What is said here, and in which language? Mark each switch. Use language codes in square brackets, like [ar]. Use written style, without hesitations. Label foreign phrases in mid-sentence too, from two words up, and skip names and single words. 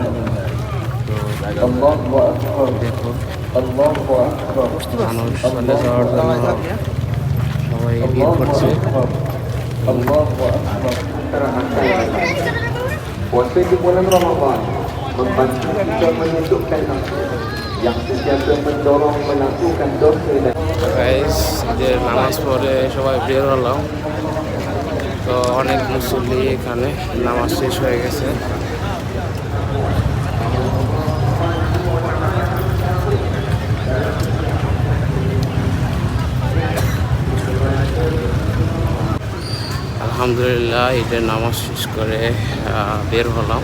[bn] তো দেখুন মানুষ চলে যাওয়ার জন্য সবাই ভিড় করছে। [ms] Puasa di bulan Ramadan membantu kita menyedukkan nafsu yang sentiasa mendorong melakukan dosa dan [bn] গাইস, ঈদের নামাজ পড়ে সবাই বের হলাম। তো অনেক মুসল্লি এখানে, নামাজ শেষ হয়ে গেছে। আলহামদুলিল্লাহ ঈদের নামাজ শেষ করে বের হলাম।